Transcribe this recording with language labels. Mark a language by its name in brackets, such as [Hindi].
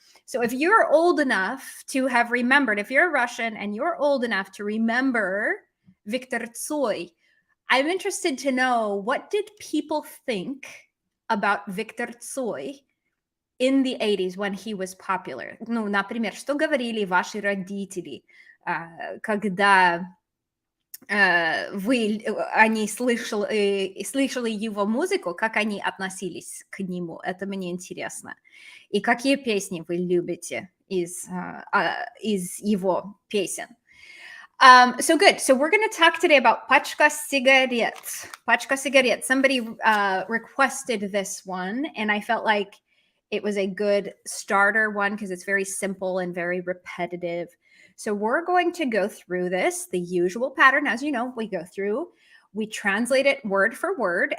[English] So if you're old enough to have remembered, if you're Russian and you're old enough to remember Victor Tsoi, I'm interested to know, what did people think about Victor Tsoi in the 80s when he was popular? [Russian] Ну, например, что говорили ваши родители, когда они слышали его музыку, как они относились к нему? Это мне интересно. И какие песни вы любите из его песен? [English] So good. So we're going to talk today about Pachka Сигарет. Pachka Сигарет. Somebody requested this one, and I felt like it was a good starter one because it's very simple and very repetitive. So we're going to go through this, the usual pattern. As you know, we translate it word for word.